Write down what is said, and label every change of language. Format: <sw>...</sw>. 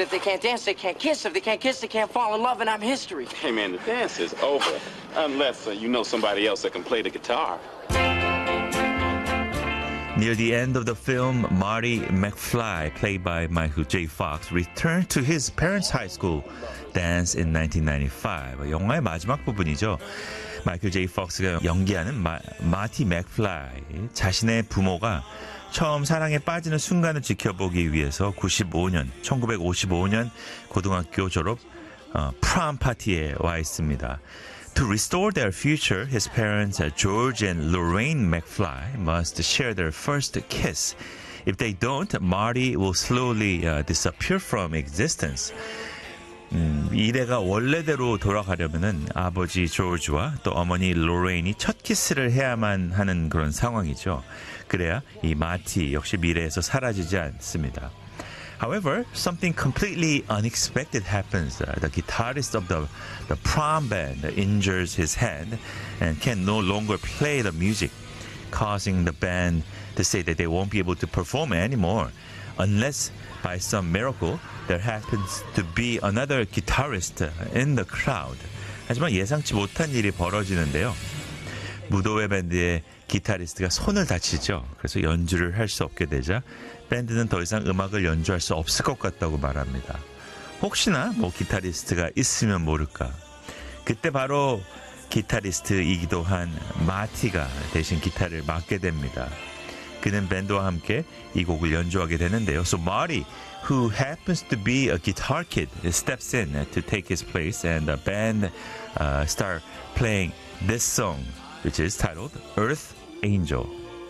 <en>If they can't dance, they can't kiss. If they can't kiss, they can't fall in love, and I'm history. Hey man, the dance is over. Unless you know somebody else that can play the guitar. Near the end of the film, Marty McFly, played by Michael J. Fox, returned to his parents' high school dance in 1995.</en> <ko>영화의 마지막 부분이죠. 마이클 제이 폭스가 연기하는 마티 맥플라이. 자신의 부모가 처음 사랑에 빠지는 순간을 지켜보기 위해서 1955년 고등학교 졸업 프롬 파티에 와 있습니다.</ko> <en>To restore their future, his parents, George and Lorraine McFly, must share their first kiss. If they don't, Marty will slowly disappear from existence.</en> <ko>미래가 원래대로 돌아가려면 아버지 조지와 또 어머니 로레인이 첫 키스를 해야만 하는 그런 상황이죠. 그래야 이 마티 역시 미래에서 사라지지 않습니다.</ko> <en>However, something completely unexpected happens. The guitarist of the prom band injures his hand and can no longer play the music, causing the band to say that they won't be able to perform anymore. Unless, by some miracle, there happens to be another guitarist in the crowd.</en> <ko>하지만 예상치 못한 일이 벌어지는데요. 무도회 밴드의 기타리스트가 손을 다치죠. 그래서 연주를 할수 없게 되자 밴드는 더 이상 음악을 연주할 수 없을 것 같다고 말합니다. 혹시나 뭐 기타리스트가 있으면 모를까. 그때 바로 기타리스트이기도 한 마티가 대신 기타를 맡게 됩니다. 그는 밴드와 함께 이 곡을 연주하게 되는데요.</ko> <en>So Marty, who happens to be a guitar kid, steps in to take his place and the band start playing this song, which is titled Earth Angel.</en>